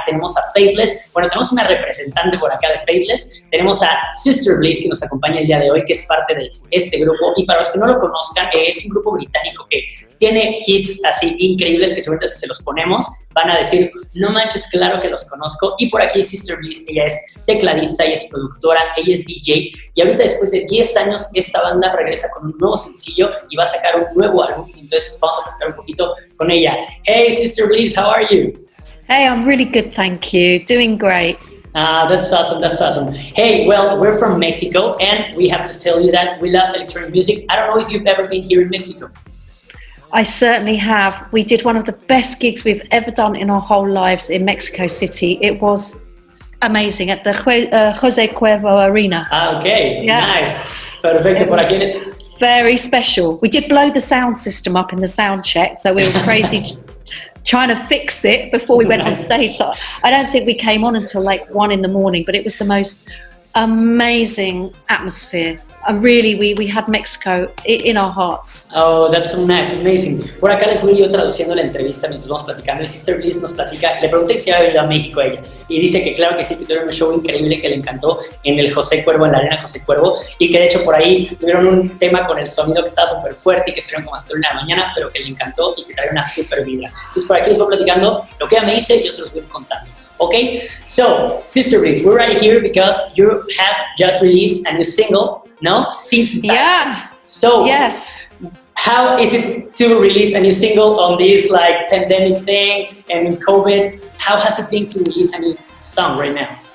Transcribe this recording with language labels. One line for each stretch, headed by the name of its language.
Spanish: Tenemos a Faithless, bueno, tenemos una representante por acá de Faithless, tenemos a Sister Bliss, que nos acompaña el día de hoy, que es parte de este grupo, y para los que no lo conozcan, es un grupo británico que tiene hits así increíbles que seguramente si se los ponemos van a decir, no manches, claro que los conozco. Y por aquí Sister Bliss, ella es tecladista, ella es productora, ella es DJ, y ahorita después de 10 años esta banda regresa con un nuevo sencillo y va a sacar un nuevo álbum. Entonces vamos a platicar un poquito con ella.
English: Hey Sister Bliss, how are you? Hey, I'm really good, thank you. Doing great. That's awesome, that's awesome. Hey, well, we're from Mexico, and we have to tell you that we love electronic music. I don't know if you've ever been here in Mexico. I certainly have. We did one of the best gigs we've ever done in our whole lives in Mexico City. It was amazing at the Jose Cueva Arena. Okay, yeah. Nice.
Spanish: Perfecto, por aquí.
English: Very special. We did blow the sound system up in the sound check, so we were crazy trying to fix it before we went on stage. So I don't think we came on until like 1 a.m, but it was the most amazing atmosphere. Really, we had Mexico in our hearts. Oh, that's so nice, amazing.
Spanish: Por acá les voy yo traduciendo la entrevista mientras vamos platicando. Y Sister Bliss nos platica, le pregunté si había ido a México ella, y dice que claro que sí, que tuvieron un show increíble que le encantó en el José Cuervo, en la arena José Cuervo, y que de hecho por ahí tuvieron un tema con el sonido que estaba súper fuerte y que salieron como hasta la 1 de la mañana, pero que le encantó y que trae una súper vibra. Entonces por aquí les voy platicando lo que ella me dice y yo se los voy contando.
English: Okay, so Sister Bliss, we're right here because you have just released a new single, no? SYNTHESIZER. Yeah. So yes. How is it to release a new single on this like pandemic thing and in COVID? How has it been to release a new song right now?